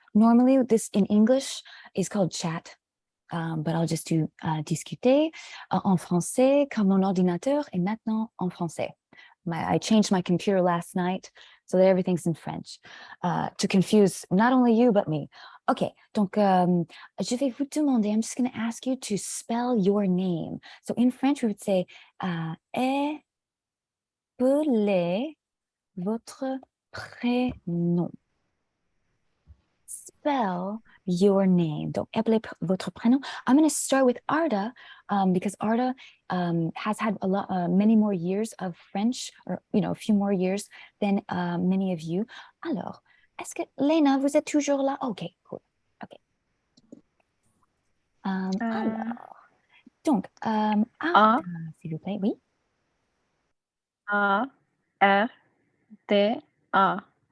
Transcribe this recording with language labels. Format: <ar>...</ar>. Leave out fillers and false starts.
<en>Normally, this in English is called chat. But I'll just do</en> <fr>discuter en français comme mon ordinateur est maintenant en français.</fr> <en>I changed my computer last night so that everything's in French to confuse not only you but me. Okay,</en> <fr>donc je vais vous demander,</fr> <en>I'm just going to ask you to spell your name. So in French, we would say</en> <fr>appelez votre prénom.</fr> <en>Spell your name.</en> <fr>Donc, appelez votre prénom.</fr> <en>I'm going to start with Arda because Arda has had a lot, many more years of French, or a few more years than many of you.</en> <fr>Alors, est-ce que Lena, vous êtes toujours là? Ok, cool. Ok. Alors, donc, Arda, s'il vous plaît, oui. A-R-D-A.</fr>